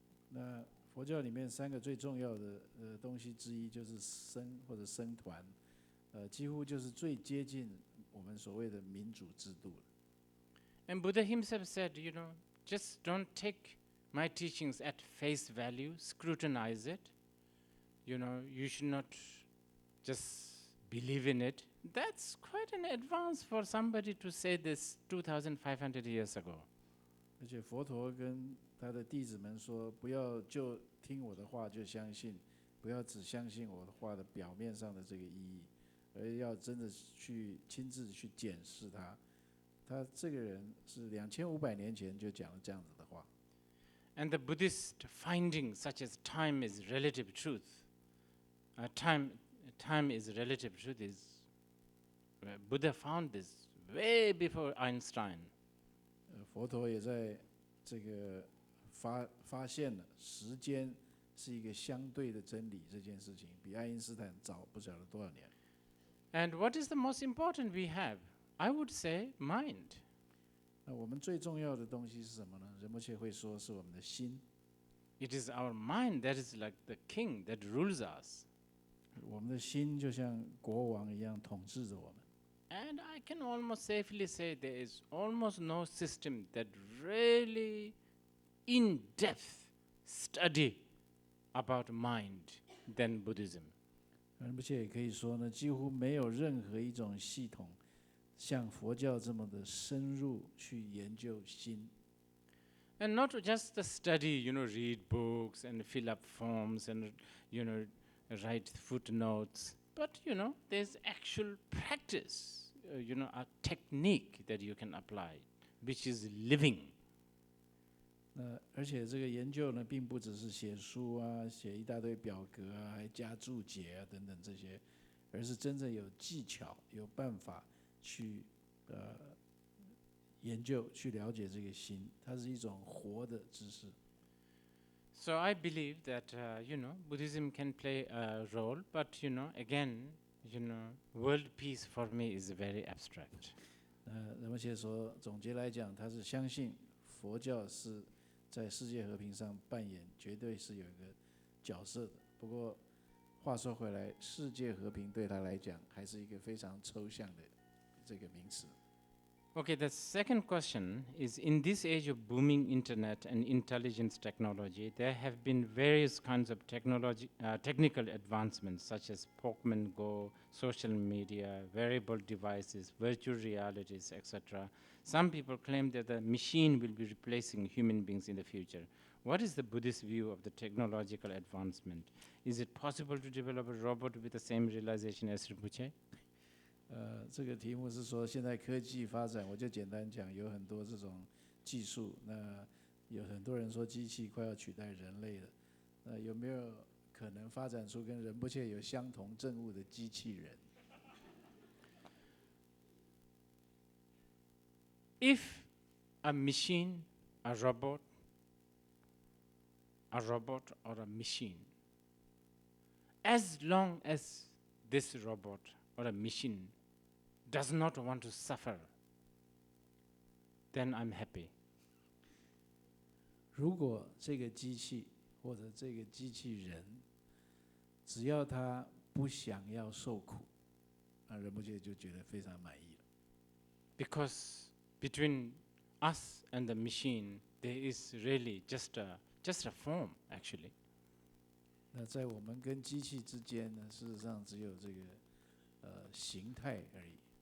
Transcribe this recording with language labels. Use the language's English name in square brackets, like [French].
[Chinese] 那佛教里面3个最重要的东西之一就是僧或者僧团，几乎就是最接近我们所谓的民主制度了。 [English] And Buddha himself said, just don't take my teachings at face value, scrutinize it. You should not just believe in it. That's quite an advance for somebody to say this 2,500 years ago. [Chinese] 而且佛陀跟他的弟子们说，不要就听我的话就相信，不要只相信我的话的表面上的这个意义，而要真的去亲自去检视它。他这个人是2500年前就讲了这样子的话。 [English] And the Buddhist findings such as time is relative truth, time is relative truth is Buddha found this way before Einstein. [Chinese] 佛陀也在这个发现了时间是一个相对的真理这件事情，比爱因斯坦早不晓得多少年。 [English] And what is the most important we have? I would say mind. [Chinese] 那我们最重要的东西是什么呢？仁波切会说是我们的心。 [English] It is our mind that is like the king that rules us. [Chinese] 我们的心就像国王一样统治着我们。 [English] And I can almost safely say there is almost no system that really in-depth study about mind than Buddhism. [Chinese] 仁波切也可以说呢，几乎没有任何一种系统像佛教这么的深入去研究心。 [English] And not just the study, read books and fill up forms and, write footnotes, but, there's actual practice, a technique that you can apply, which is living. [Chinese] 而且这个研究呢，并不只是写书啊，写一大堆表格啊，还加注解啊等等这些，而是真正有技巧、有办法去研究、去了解这个心，它是一种活的知识。 [English] So I believe that Buddhism can play a role, but again, world peace for me is very abstract. [Chinese] 仁波切说，总结来讲，他是相信佛教是在世界和平上扮演绝对是有一个角色的。不过话说回来，世界和平对他来讲还是一个非常抽象的这个名词。 [English] Okay, the second question is, in this age of booming internet and intelligence technology, there have been various kinds of technical advancements such as Pokemon Go, social media, wearable devices, virtual realities, etc. Some people claim that the machine will be replacing human beings in the future. What is the Buddhist view of the technological advancement? Is it possible to develop a robot with the same realization as Rinpoche? [Chinese] 这个题目是说，现在科技发展，我就简单讲，有很多这种技术。那有很多人说机器快要取代人类了，那有没有可能发展出跟仁波切有相同证悟的机器人？ [English] If a machine, a robot or a machine, as long as this robot or a machine does not want to suffer, then I'm happy. [Chinese] 如果这个机器或者这个机器人，只要他不想要受苦，那仁波切就觉得非常满意了。 [English] Because between us and the machine, there is really just a form, actually. [Chinese] 那在我们跟机器之间呢，事实上只有这个形态而已。